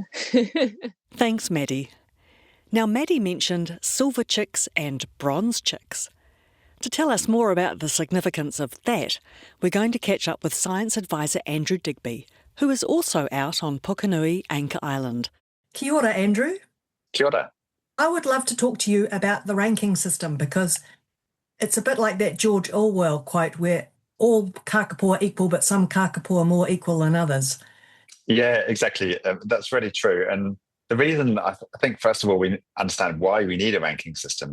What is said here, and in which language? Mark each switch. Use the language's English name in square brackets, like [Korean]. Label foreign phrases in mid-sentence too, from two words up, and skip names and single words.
[English] Thanks, Maddy. Now, Maddy mentioned silver chicks and bronze chicks. To tell us more about the significance of that, we're going to catch up with science advisor Andrew Digby, who is also out on Pukenui, Anchor Island. [Māori] Kia ora, Andrew. Kia ora. [English] I would love to talk to you about the ranking system because it's a bit like that George Orwell quote where all kakapo are equal, but some kakapo are more equal than others. Yeah, exactly. That's really true. And the reason, I think, first of all, we understand why we need a ranking system.